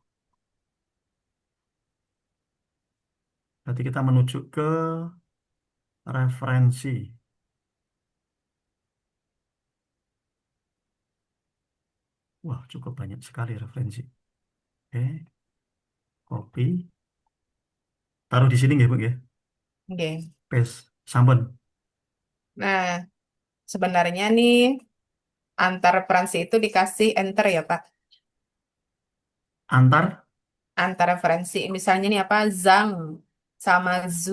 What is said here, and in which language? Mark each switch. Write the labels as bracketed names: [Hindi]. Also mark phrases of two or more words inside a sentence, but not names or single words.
[Indonesian] Berarti kita menuju ke referensi. Wah, cukup banyak sekali referensi. Oke, copy. Taruh di sini nggih, Bu, nggih. Oke. Paste. Sampun. Nah, sebenarnya nih antar referensi itu dikasih enter ya, Pak. Antar. Antar referensi. Misalnya nih apa? Zhang sama Zhu.